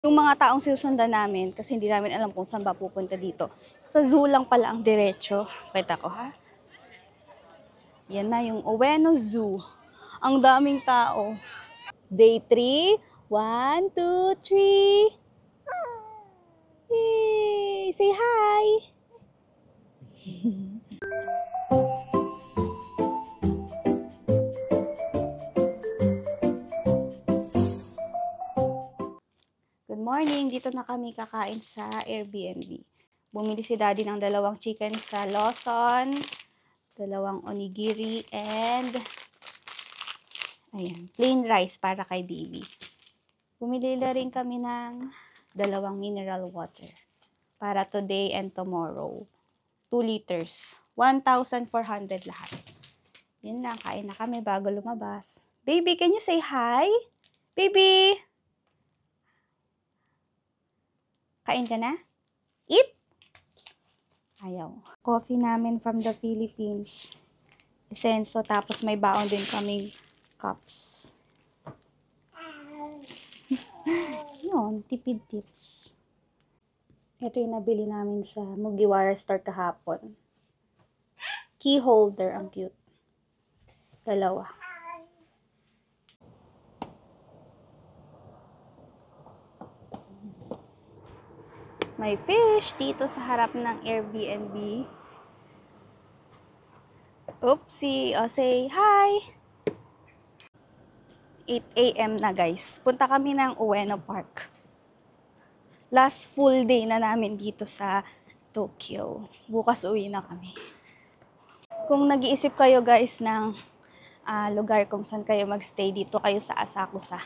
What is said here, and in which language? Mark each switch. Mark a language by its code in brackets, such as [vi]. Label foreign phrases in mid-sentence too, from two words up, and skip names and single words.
[tl] Yung mga taong sinusundan namin, kasi hindi namin alam kung saan ba pupunta dito. Sa zoo lang pala ang diretso. Kita ko ha. Yan na yung Ueno Zoo. Ang daming tao. [en] Day 3. 1, 2, 3. Yay! Say hi! Good morning! [tl] Dito na kami kakain sa Airbnb. Bumili si Daddy ng 2 chicken sa Lawson, 2 onigiri, and ayan, [en] plain rice [tl] para kay baby. Bumili na rin kami ng 2 [en] mineral water [tl] para [en] today and tomorrow. [tl] 2 liters. 1,400 lahat. Yun lang, kain na kami bago lumabas. [en] Baby, can you say hi? Baby! [tl] Kain ka na? [en] Eat! Ayaw. Coffee namin from the Philippines. [tl] Esenso, tapos may baon din kaming cups. Yun, tipid tips. Ito yung nabili namin sa Mugiwara store kahapon. [en] Key holder, [tl] ang cute. 2. May fish dito sa harap ng Airbnb. [en] Oopsie! O, say hi! [tl] 8 a.m. na guys. Punta kami ng Ueno Park. Last full day na namin dito sa Tokyo. Bukas uwi na kami. Kung nag-iisip kayo guys ng lugar kung saan kayo magstay, dito kayo sa Asakusa.